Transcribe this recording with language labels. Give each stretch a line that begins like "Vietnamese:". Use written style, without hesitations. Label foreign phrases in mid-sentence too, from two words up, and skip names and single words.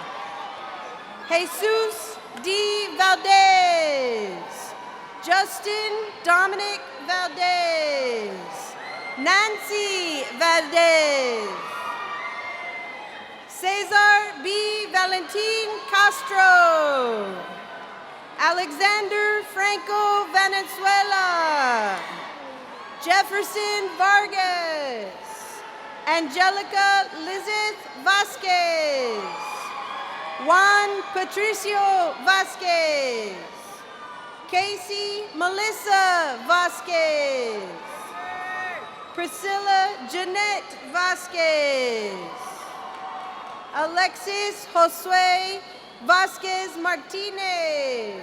English: Jesus D. Valdez. Justin Dominic Valdez. Nancy Valdez. Cesar B. Valentin Castro. Alexander Franco Valenzuela. Jefferson Vargas. Angelica Lizeth Vasquez. Juan Patricio Vasquez. Casey Melissa Vasquez. Priscilla Jeanette Vasquez. Alexis Josue Vasquez Martinez.